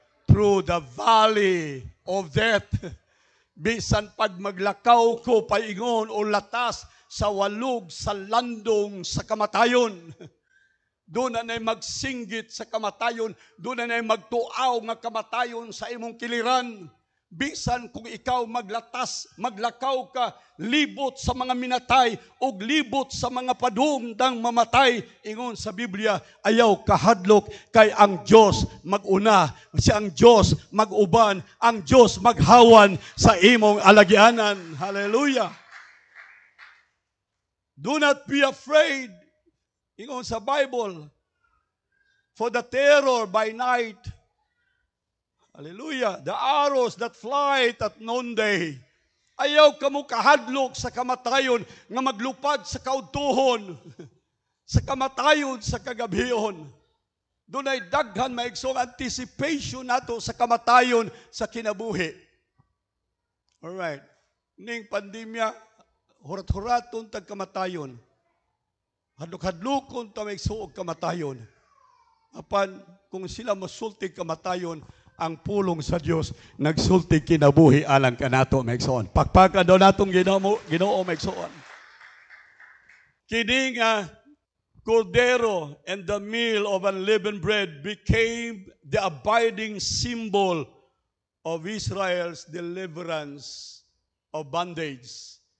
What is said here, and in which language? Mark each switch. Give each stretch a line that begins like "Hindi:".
English: Through the valley of death.
Cebuano: Bisan pag maglakaw ko paingon o latas sa walog sa landong sa kamatayon. Doon na magsinggit sa kamatayon, doon na magtuaw nga kamatayon sa imong kiliran. Bisan kung ikaw maglatas, maglakaw ka, libot sa mga minatay o libot sa mga padungdang mamatay. Ingon sa Biblia, ayaw kahadlok kay ang Diyos maguna, siya ang Diyos maguban, ang Diyos maghawan sa imong alagyanan. Hallelujah!
English: Do not be afraid.
Cebuano: Ingon sa Bible,
English: for the terror by night, hallelujah, the arrows that fly at noonday.
Cebuano: Ayaw ka mo kahadlok sa kamatayon nga maglupad sa kaudtuhon, sa kamatayon sa kagabihon. Doon ay daghan maigsong anticipation nato sa kamatayon sa kinabuhi. Alright. Ning pandemya, hurat-huraton tag kamatayon. Hadlok-hadlokon ta maigsuog kamatayon. Apan kung sila masultig kamatayon, ang pulong sa Dios nagsulti kinabuhi alang kanato maigsoon. Pakpakan daw natong Ginoo maigsoon. Kini nga cordero
English: and the meal of unleavened bread became the abiding symbol of Israel's deliverance of bondage.